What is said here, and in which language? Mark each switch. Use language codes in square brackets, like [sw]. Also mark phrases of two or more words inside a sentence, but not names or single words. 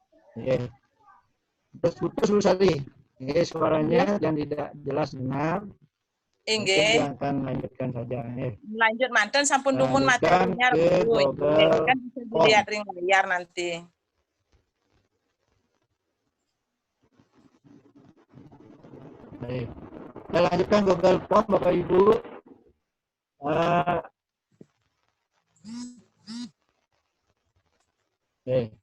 [id] Oke. Putus Bu Sari. Oke, suaranya yang tidak jelas dengar. Mungkin Inggih. akan lanjutkan saja. [ban] Lanjut manten sampun dumun [id] Lanjutkan materinya ke Bu. Google Kan bisa dilihat ring layar nanti. Baik. Kita lanjutkan Google Form Bapak Ibu. Oke.